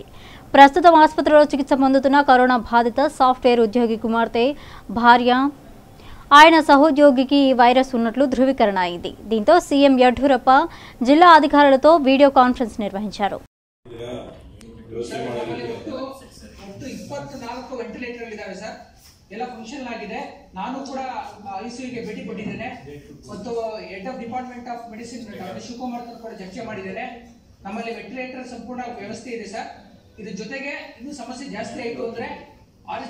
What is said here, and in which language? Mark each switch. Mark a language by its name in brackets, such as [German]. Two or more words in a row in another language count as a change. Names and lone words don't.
[Telugu] ప్రస్తుతం ఆసుపత్రిలో చికిత్స పొందుతున్న కరోనా బాధిత సాఫ్ట్వేర్ ఉద్యోగి కుమార్తె, భార్య, ఆయన సహోద్యోగికి ఈ వైరస్ ఉన్నట్లు ధృవీకరణ అయింది. దీంతో సీఎం యడ్యూరప్ప జిల్లా అధికారులతో వీడియో కాన్ఫరెన్స్ నిర్వహించారు. [Kannada] 24 ವೆಂಟಿಲೇಟರ್ ಇದಾವೆ ಸರ್. ಎಲ್ಲ ಫಂಕ್ಷನ್ ಆಗಿದೆ. ನಾನು ಕೂಡ ಐಸಿಯುಗೆ ಭೇಟಿ ಕೊಟ್ಟಿದ್ದೇನೆ ಮತ್ತು [English] Head of Department of Medicine [Kannada] ಡಾಕ್ಟರ್ ಶಿವಕುಮಾರ್ ಕೂಡ ಚರ್ಚೆ ಮಾಡಿದ್ದೇನೆ. ನಮ್ಮಲ್ಲಿ ವೆಂಟಿಲೇಟರ್ ಸಂಪೂರ್ಣ ವ್ಯವಸ್ಥೆ ಇದೆ ಸರ್. ಇದ್ರ ಜೊತೆಗೆ ಇನ್ನೂ ಸಮಸ್ಯೆ ಜಾಸ್ತಿ ಆಯಿತು ಅಂದ್ರೆ ಆರ್.ಎಚ್.